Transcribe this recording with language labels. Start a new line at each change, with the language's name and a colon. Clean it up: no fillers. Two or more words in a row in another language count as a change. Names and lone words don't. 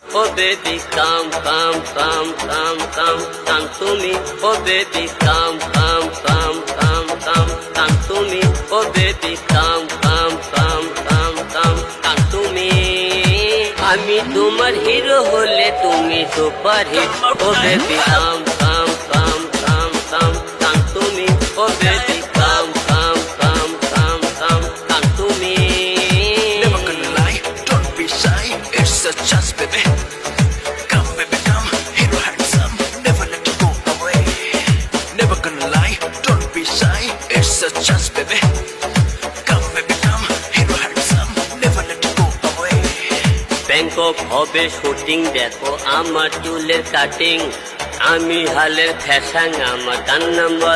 English: o baby come come come come come come তুমি o baby come come come come come come তুমি o baby come come come come come come
Bangla: তুমি আমি তোমার হিরো হলে তুমি সুপার হিট
English: o baby come come come come come come তুমি o baby come come come come come come তুমি Never gonna lie, don't be shy, it's a chance baby. Come baby come, hero handsome, never let you go away. Never gonna lie, don't be shy, it's a chance baby. Come baby come, hero handsome, never let you go away.
Bangla: ব্যাংকক হবে শুটিং দেখো আমার চুলের কাটিং আমি হালের ফ্যাশন আমার গান নাম্বার